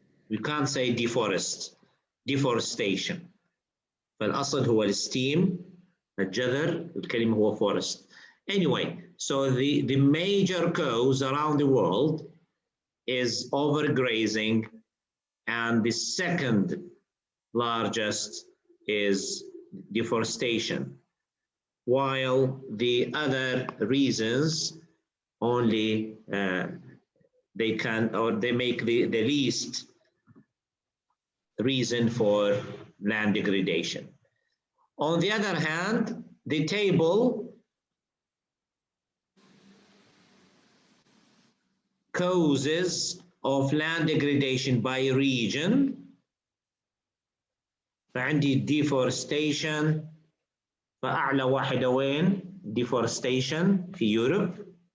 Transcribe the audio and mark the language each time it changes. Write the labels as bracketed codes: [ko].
[en] We can't say deforestation. [ar] فالأصل هو الستيم، الجذر، الكلمة هو forest. [en] Anyway, so the major cause around the world is overgrazing, and the second largest is deforestation, while the other reasons only they make the least reason for land degradation. On the other hand, the table causes of land degradation by region. [ar] فعندي deforestation، فأعلى واحدة وين؟ deforestation في يوروب.